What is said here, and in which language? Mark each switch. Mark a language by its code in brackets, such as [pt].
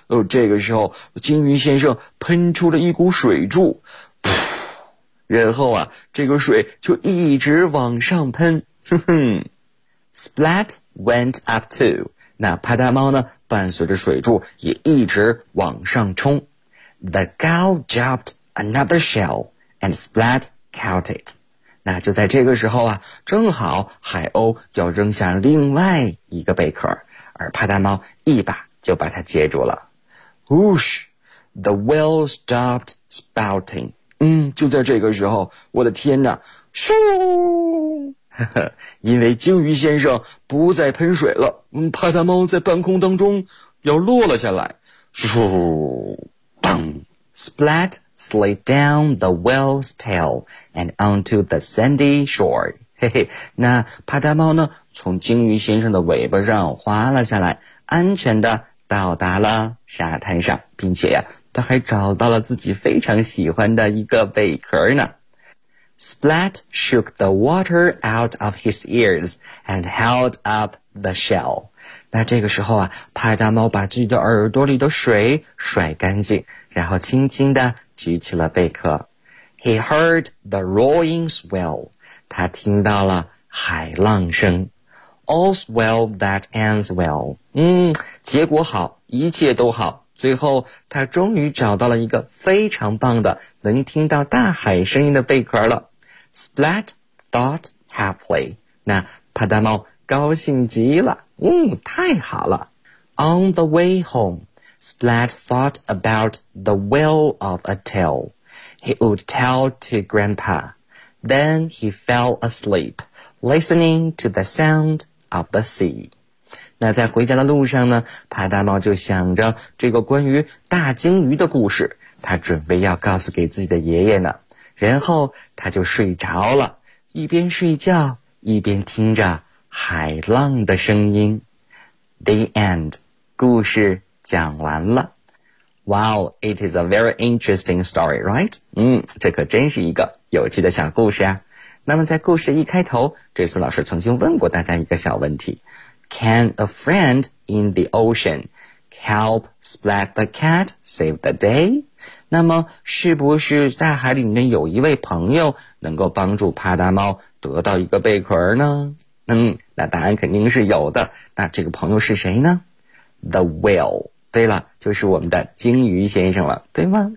[zh] 这个时候鲸鱼先生喷出了一股水柱。然后啊，这个水就一直往上喷，哼哼。 [en] Splat went up too. [zh] 那帕达猫呢，伴随着水柱也一直往上冲。 [en] The gull dropped another shell, and Splat caught it. [zh] 那就在这个时候啊，正好海鸥要扔下另外一个贝壳，而帕达猫一把就把它接住了。 [en] Whoosh! The whale stopped spouting. [zh] 就在这个时候，我的天哪，咻！因为鲸鱼先生不再喷水了，帕达猫在半空当中要落了下来，咻！ [en] 砰 ！Splat slid down the whale's tail and onto the sandy shore. [zh] 嘿嘿，那帕达猫呢，从鲸鱼先生的尾巴上滑了下来，安全的到达了沙滩上，并且呀、他还找到了自己非常喜欢的一个贝壳呢。 [en] Splat shook the water out of his ears and held up the shell. [zh] 那这个时候啊，帕达猫把自己的耳朵里的水甩干净，然后轻轻地举起了贝壳。 [en] He heard the roaring swell. [zh] 他听到了海浪声。 [en] All's well that ends well. [zh] 结果好，一切都好。最后他终于找到了一个非常棒的能听到大海声音的贝壳了。 [en] Splat thought happily. [zh] 那帕达猫高兴极了。太好了。 [en] On the way home, Splat thought about the whale of a tale. He would tell to Grandpa. Then he fell asleep, listening to the sound of the sea. [zh] 那在回家的路上呢，帕达猫就想着这个关于大鲸鱼的故事，他准备要告诉给自己的爷爷呢。然后他就睡着了，一边睡觉，一边听着海浪的声音。 [en] The end. [zh] 故事讲完了。 [en] Wow, it is a very interesting story, right? [zh] 这可真是一个有趣的小故事啊。那么在故事一开头，这次老师曾经问过大家一个小问题。 [en] Can a friend in the ocean help Splat the cat save the day? [zh] 那么是不是在海里面有一位朋友能够帮助帕达猫得到一个贝壳呢？那答案肯定是有的。那这个朋友是谁呢？ [en] The whale. [zh] 对了，就是我们的鲸鱼先生了，对吗？